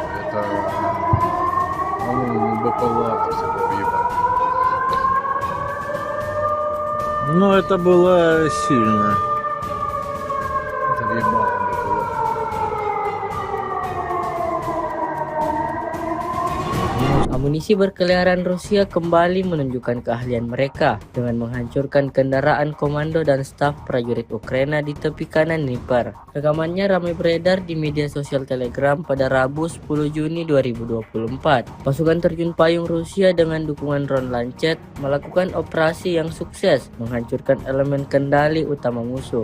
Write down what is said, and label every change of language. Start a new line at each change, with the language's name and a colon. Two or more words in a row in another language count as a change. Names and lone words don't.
Russian: Это, по-моему, БПЛА всякого ебать. Ну, это было сильно. Это ебало БПЛА.
Indonesian: Amunisi berkeliaran Rusia kembali menunjukkan keahlian mereka dengan menghancurkan kendaraan komando dan staf prajurit Ukraina di tepi kanan Dnieper. Rekamannya ramai beredar di media sosial Telegram pada Rabu 10 Juni 2024. Pasukan terjun payung Rusia dengan dukungan drone Lancet melakukan operasi yang sukses menghancurkan elemen kendali utama musuh.